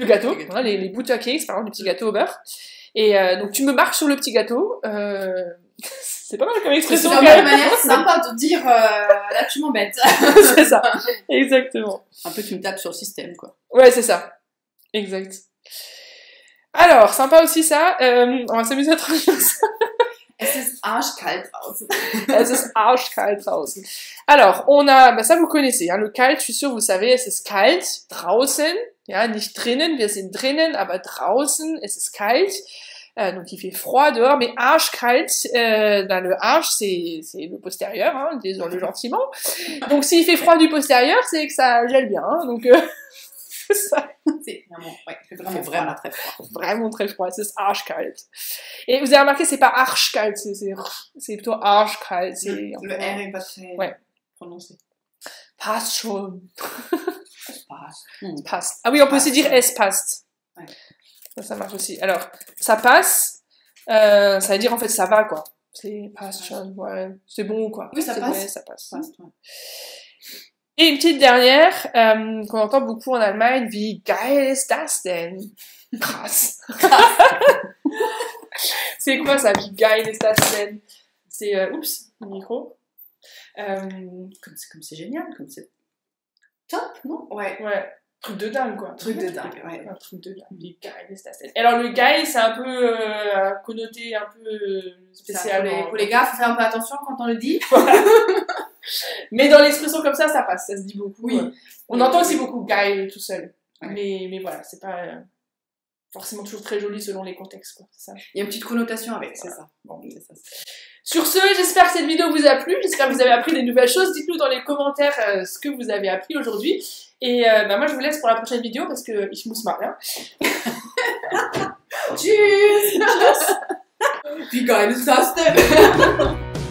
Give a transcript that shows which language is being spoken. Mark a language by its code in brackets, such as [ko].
[fr] Le gâteau, hein, les Butterkeks, par exemple, les petits gâteaux au beurre. Et donc tu me marches sur le petit gâteau. C'est pas mal comme expression. C'est une manière sympa de dire là tu m'embêtes. C'est ça, exactement. Un peu tu me tapes sur le système, quoi. Ouais, c'est ça. Exact. Alors, sympa aussi ça. On va s'amuser à traduire ça. [de] Es ist arschkalt draußen. Es ist arschkalt draußen. [fr] Alors, on a, bah ça vous connaissez, hein, le kalt, je suis sûre, vous savez, es ist kalt draußen, ja, nicht drinnen, wir sind drinnen, aber draußen, es ist kalt, donc il fait froid dehors, mais arschkalt, le arsch, c'est le postérieur, hein, disons-le gentiment, donc s'il fait froid du postérieur, c'est que ça gèle bien, hein, donc ça. C'est vraiment, ouais, c'est vraiment très froid. Vraiment très froid, c'est arschkalt. Et vous avez remarqué, c'est pas arschkalt, c'est plutôt arschkalt. Le R est pas très prononcé. [de] Passt schon. Passt. Passt. [fr] Ah oui, on peut aussi dire es passt. Ouais. Ça marche aussi. Alors, ça passe, ça veut dire en fait ça va, quoi. C'est passt schon, ouais. C'est bon, quoi. Oui, ça passe. Ouais, ça passe. Ouais. Et une petite dernière, qu'on entend beaucoup en Allemagne, wie geil ist das denn? [de] Krass. [fr] C'est quoi ça, wie geil ist das denn? C'est, oups, le micro. Comme c'est génial, comme c'est top, non? Ouais. Truc de dingue, quoi. Truc de dingue, ouais. Un truc de dingue, wie geil ist das denn? Alors le geil, c'est un peu connoté, un peu spécial. Pour les gars, faut faire un peu attention quand on le dit. Mais dans l'expression comme ça passe, ça se dit beaucoup. Oui. On entend aussi beaucoup geil tout seul. Ouais. Mais voilà, c'est pas forcément toujours très joli selon les contextes, quoi. C'est ça. Il y a une petite connotation avec, Voilà. c'est ça. Bon, c'est ça. Sur ce, j'espère que cette vidéo vous a plu. J'espère que vous avez appris des nouvelles choses. Dites-nous dans les commentaires ce que vous avez appris aujourd'hui. Et moi, je vous laisse pour la prochaine vidéo parce que ich muss mal, hein. [de] Tschüss! Wie geil ist das denn?